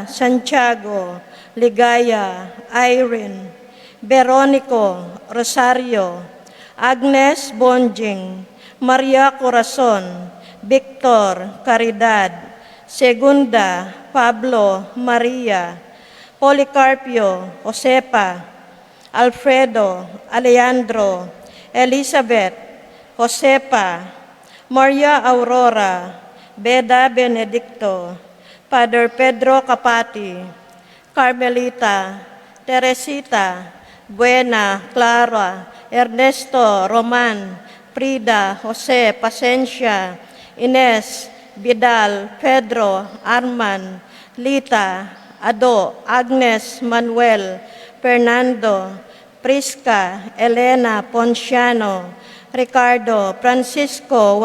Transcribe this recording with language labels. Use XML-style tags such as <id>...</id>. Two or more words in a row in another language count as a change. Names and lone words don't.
<tl>Santiago, Ligaya, Irene, Veronico, Rosario, Agnes Bonjing, Maria Corazon, Victor, Caridad, Segunda, Pablo, Maria, Policarpio, Josepa, Alfredo, Alejandro, Elizabeth, Josepa, Maria Aurora, Beda Benedicto, Father Pedro Capati, Carmelita, Teresita, Buena, Clara, Ernesto, Roman, Frida, Jose, Pasencia, Ines, Vidal, Pedro, Arman, Lita, Ado, Agnes, Manuel, Fernando, Prisca, Elena, Ponciano, Ricardo, Francisco,</tl>